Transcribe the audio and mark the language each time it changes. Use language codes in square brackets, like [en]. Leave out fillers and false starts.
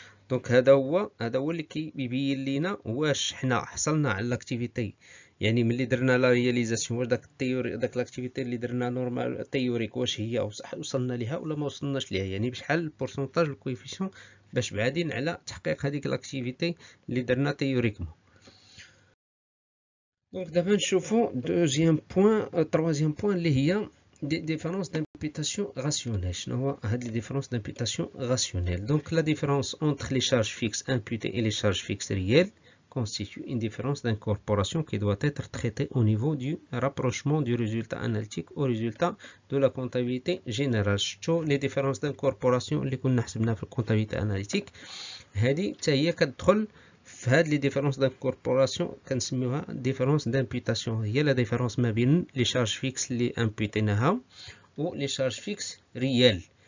[ar] دونك هذا هو اللي كيبين لينا واش حنا حصلنا على لاكتيفيتي يعني ملي درنا لا رياليزاسيون واش داك التيوري داك لاكتيفيتي اللي درنا نورمال تيوريك واش هي وصلنا ليها ولا ما وصلناش ليها يعني بشحال البورسونتاج الكويفيسيون باش بعادين على تحقيق هذيك لاكتيفيتي اللي درنا تيوريكمون. دونك دابا نشوفو دوزيام بوين تروازيام بوين اللي هي [fr] des différences d'imputation rationnelle. [ar] شنو هو هاد [fr] les différences d'imputation rationnelle؟ Donc la différence entre les charges fixes imputées et les charges fixes réelles constitue une différence d'incorporation qui doit être traitée au niveau du rapprochement du résultat analytique au résultat de la comptabilité générale. [ar] شتو les différences d'incorporation اللي كنا حسبناها في الكونتابيليتي اناليتيك هذه حتى هي كتدخل في هاد لي ديفيرونس دانكوربوراسيون كنسميوها ديفيرونس دامبيتاسيون. هي لا ديفيرونس ما بين لي شارج فيكس اللي امبيتيناها و لي شارج فيكس ريال.